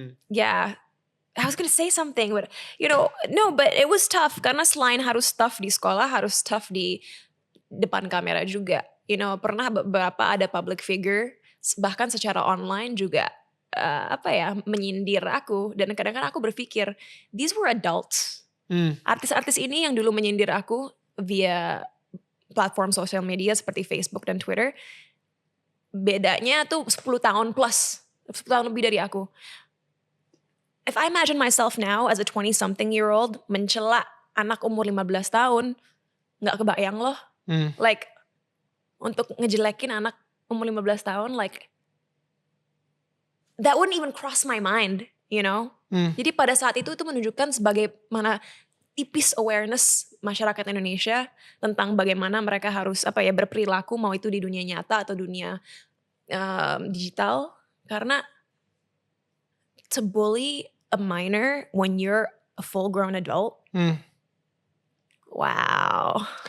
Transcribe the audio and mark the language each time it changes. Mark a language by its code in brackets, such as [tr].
[en] Yeah, I was gonna say something, but you know, no, but it was tough. [id] Karena selain harus tough di sekolah, harus tough di depan kamera juga. [en] You know, [id] pernah beberapa ada public figure, bahkan secara online juga menyindir aku. Dan kadang-kadang aku berpikir, [en] these were adults. [id] Artis-artis ini yang dulu menyindir aku via platform sosial media seperti Facebook dan Twitter, bedanya tuh 10 tahun plus, 10 tahun lebih dari aku. [en] If I imagine myself now as a 20-something-year-old [id] mencela anak umur 15 tahun, gak kebayang loh. [en] Like, [id] untuk ngejelekin anak umur 15 tahun, [en] like, that wouldn't even cross my mind, you know? [id] Jadi pada saat itu menunjukkan sebagaimana tipis awareness masyarakat Indonesia tentang bagaimana mereka harus berperilaku, mau itu di dunia nyata atau dunia digital. Karena [en] to bully a minor when you're a full grown adult, wow.